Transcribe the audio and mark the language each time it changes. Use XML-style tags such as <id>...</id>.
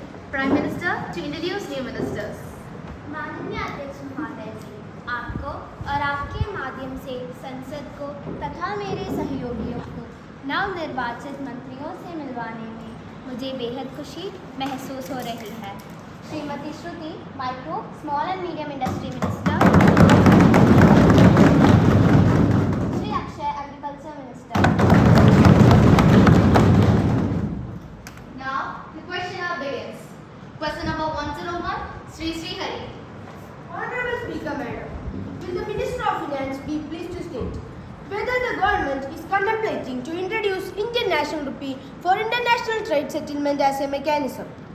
<en>Prime Minister to introduce new ministers.</en> <hi>माननीय अध्यक्ष महोदय जी, आपको और आपके माध्यम से संसद को तथा मेरे सहयोगियों को नवनिर्वाचित मंत्रियों से मिलवाने में मुझे बेहद खुशी महसूस हो रही है।</hi> <en>Shrimati Shruti, micro small and medium industry minister. Shri Akshay, agriculture minister. Now the question hour begins. Question number 101, Sri Hari. Honorable Speaker, Madam, will the Minister of Finance be pleased to state whether the government is contemplating to introduce Indian national rupee for international trade settlement as a mechanism?</en>